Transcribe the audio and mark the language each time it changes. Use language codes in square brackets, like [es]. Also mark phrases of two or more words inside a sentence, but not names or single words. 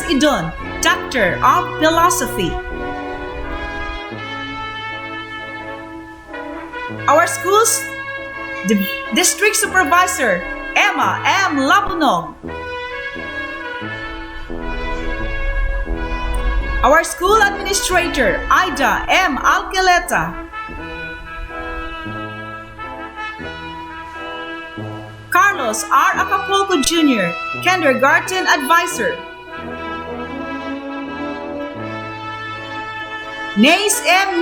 [en] Idon, Doctor of Philosophy. Our school's district supervisor, Emma M. Labunog. Our school administrator, Ida M. Alcaleta. Carlos R. Acapulco Jr., kindergarten advisor. Nace M.